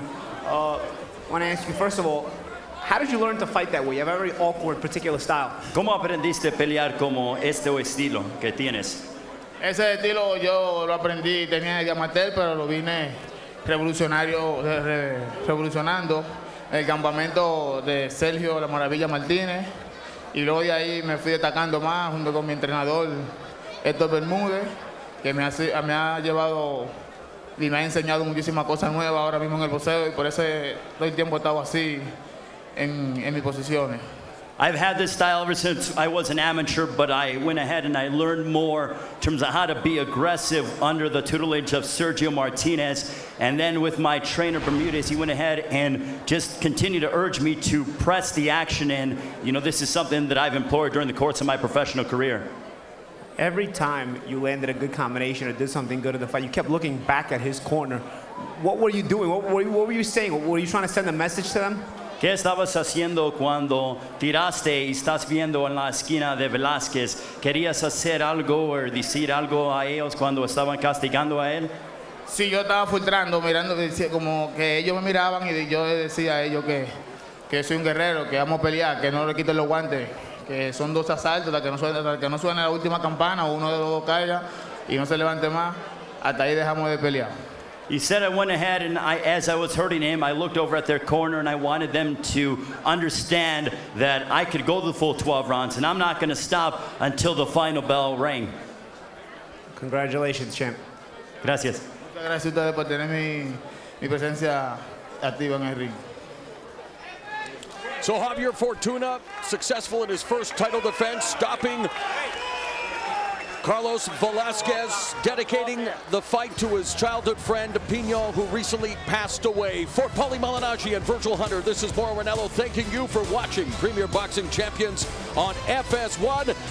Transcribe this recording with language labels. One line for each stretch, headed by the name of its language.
English: I want to ask you, first of all, how did you learn to fight that way? You have a very awkward particular style.
Spanish: ¿Cómo aprendiste a pelear como este estilo que tienes? Ese estilo yo lo aprendí, tenía de amateur, pero lo vine revolucionando el campamento de Sergio La Maravilla Martínez, y luego de ahí me fui destacando más junto con mi entrenador Héctor Bermúdez, que me ha llevado y me ha enseñado muchísimas cosas nuevas ahora mismo en el boxeo, y por eso todo el tiempo he estado así en mis posiciones.
English: I've had this style ever since I was an amateur, but I went ahead and I learned more in terms of how to be aggressive under the tutelage of Sergio Martinez. And then with my trainer Bermudez, he went ahead and just continued to urge me to press the action. And, you know, this is something that I've employed during the course of my professional career. Every time you landed a good combination or did something good in the fight, you kept looking back at his corner. What were you doing? What were you saying? Were you trying to send a message to them?
Spanish: ¿Qué estabas haciendo cuando tiraste y estás viendo en la esquina de Velasquez? ¿Querías hacer algo o decir algo a ellos cuando estaban castigando a él? Sí, yo estaba filtrando, mirando, como que ellos me miraban y yo decía a ellos que soy un guerrero, que vamos a pelear, que no le quiten los guantes, que son 2 asaltos, hasta que no suene la última campana o uno de los dos caiga y no se levante más, hasta ahí dejamos de pelear.
English: He said I went ahead and as I was hurting him, I looked over at their corner and I wanted them to understand that I could go the full 12 rounds and I'm not going to stop until the final bell rang. Congratulations, champ.
Spanish: Gracias. Muchas gracias a ustedes por tener mi presencia activa en el ring.
English: So Javier Fortuna, successful in his first title defense, stopping Carlos Velasquez, dedicating the fight to his childhood friend, Pino, who recently passed away. For Paulie Malignaggi and Virgil Hunter, this is Mauro Ranallo thanking you for watching Premier Boxing Champions on FS1.